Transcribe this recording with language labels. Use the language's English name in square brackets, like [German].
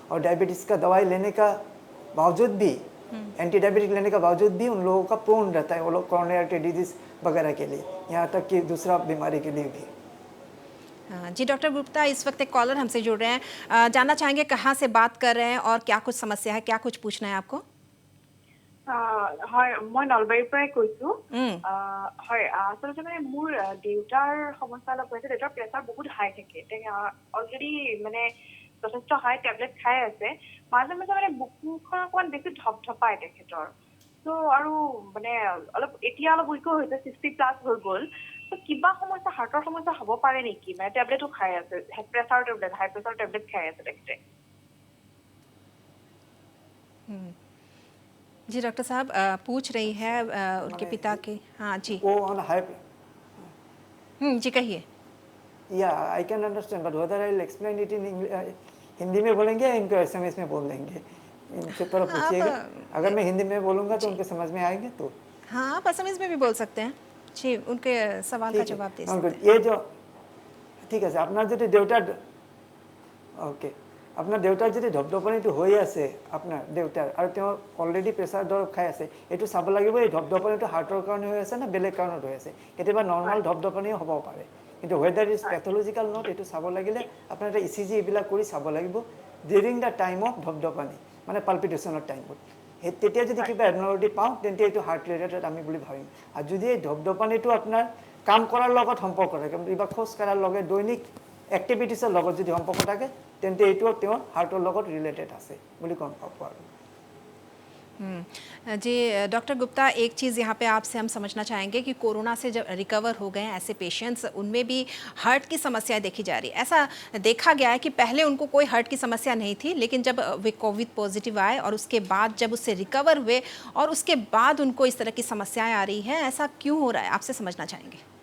[Hindi] और डायबिटीज़ का दवाई लेने का बावजूद भी, एंटी डायबिटिक लेने का बावजूद भी उन लोगों का प्रोन रहता है वो लोग कोरोनरी आर्टरी डिजीज़ वगैरह के लिए, यहाँ तक कि दूसरा बीमारी के लिए भी। जी डॉक्टर गुप्ता, इस वक्त एक कॉलर हमसे जुड़ रहे हैं। जानना चाहेंगे कहाँ से बात कर रहे हैं और क्या कुछ समस्या है, क्या कुछ पूछना है आपको? [Assamese] হয় মই নলবাৰীৰ পৰাই কৈছো উম, হয় আচলতে মানে মোৰ দেউতাৰ সমস্যা অলপ হৈছে দেউতাৰ প্ৰেছাৰ বহুত হাই থাকে অলৰেডি মানে যথেষ্ট হাই টেবলেট খাই আছে মাজে মাজে মানে বুকুখন অকণমান বেছি ধপধপায় তেখেতৰ ত' আৰু মানে অলপ এতিয়া অলপ উইকো হৈছে 60+ হৈ গ'ল ত' কিবা সমস্যা হাৰ্টৰ সমস্যা হ'ব পাৰে নেকি মানে টেবলেটো খাই আছে প্ৰেছাৰ টেবলেট হাই প্ৰেছাৰ টেবলেট খাই আছে তেখেতে [Hindi] जी डॉक्टर साहब, पूछ रही है उनके मैंने पिता की। हाँ जी। वो ऑन हाई, जी कहिए। [English] या I can understand, but whether I will explain it in Hindi [Hindi] में बोलेंगे या इनको एसएमएस में बोल देंगे, इनसे थोड़ा आप पूछिएगा। अगर मैं हिंदी में बोलूँगा तो जी, उनके समझ में आएंगे तो हाँ आप असमीज में भी बोल सकते हैं। जी, उनके सवाल का ठीक है। जवाब दे हाँ, सकते [English] good। [Hindi] हैं। ये जो [Assamese] ঠিক আছে, আপোনাৰ যদি দেউতাৰ অ'কে, আপোনাৰ দেউতাৰ যদি ধপধপনিটো হৈ আছে আপোনাৰ দেউতাৰ, আৰু তেওঁ অলৰেডি প্ৰেছাৰ দৰৱ খাই আছে, এইটো চাব লাগিব এই ধপধপনিটো হাৰ্টৰ কাৰণে হৈ আছে নে বেলেগ কাৰণত হৈ আছে। কেতিয়াবা নৰ্মেল ধপধপনিও হ'ব পাৰে, কিন্তু [English] whether is pathological not [Assamese] এইটো চাব লাগিলে আপোনাৰ এটা ইচিজি এইবিলাক কৰি চাব লাগিব [English] during the time of [Assamese] ধপধপনি, মানে পালপিটেশ্যনৰ টাইমত। তেতিয়া যদি কিবা এবনৰ্মেলিটি পাওঁ তেন্তে এইটো হাৰ্ট ৰিলেটেড আমি বুলি ভাবিম। আৰু যদি এই ধপধপনিটো আপোনাৰ কাম কৰাৰ লগত সম্পৰ্ক থাকে, কিবা খোজ কঢ়াৰ লগত দৈনিক এক্টিভিটিছৰ লগত যদি সম্পৰ্ক থাকে তেন্তে এইটো তেওঁৰ হাৰ্টৰ লগত ৰিলেটেড আছে বুলি গম পাব। আৰু [Hindi] जी डॉक्टर गुप्ता, एक चीज़ यहाँ पे आपसे हम समझना चाहेंगे कि कोरोना से जब रिकवर हो गए ऐसे पेशेंट्स, उनमें भी हार्ट की समस्या देखी जा रही है। ऐसा देखा गया है कि पहले उनको कोई हार्ट की समस्या नहीं थी, लेकिन जब वे कोविड पॉजिटिव आए और उसके बाद जब उससे रिकवर हुए और उसके बाद उनको इस तरह की समस्याएं आ रही हैं, ऐसा क्यों हो रहा है, आपसे समझना चाहेंगे।